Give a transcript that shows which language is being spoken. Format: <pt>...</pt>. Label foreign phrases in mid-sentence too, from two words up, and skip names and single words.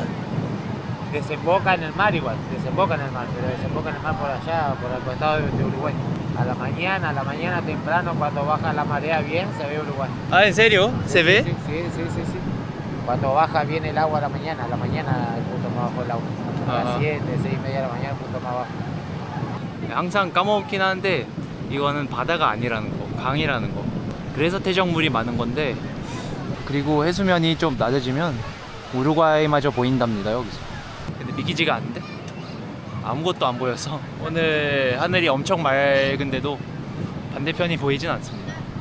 <es>Desemboca en el mar igual, desemboca en el mar, pero desemboca en el mar por allá, por el costado de Uruguay. A la mañana temprano, cuando baja la marea bien, se ve Uruguay. Ah, ¿en serio? ¿Se ve? Sí, sí, sí, sí, sí. Cuando baja bien el agua a la mañana el punto más bajo el agua. A Ajá. las 7, 6 y media de la mañana el punto más bajo.</es> <ko>항상 까먹긴 하는데 이거는 바다가 아니라는 거, 강이라는 거. 그래서 퇴적물이 많은 건데, 그리고 해수면이 좀 낮아지면 우루과이마저 보인답니다, 여기서. 근데 믿기지가 않는데? 아무것도 안 보여서 오늘 하늘이 엄청 맑은데도 반대편이 보이진 않습니다.</ko>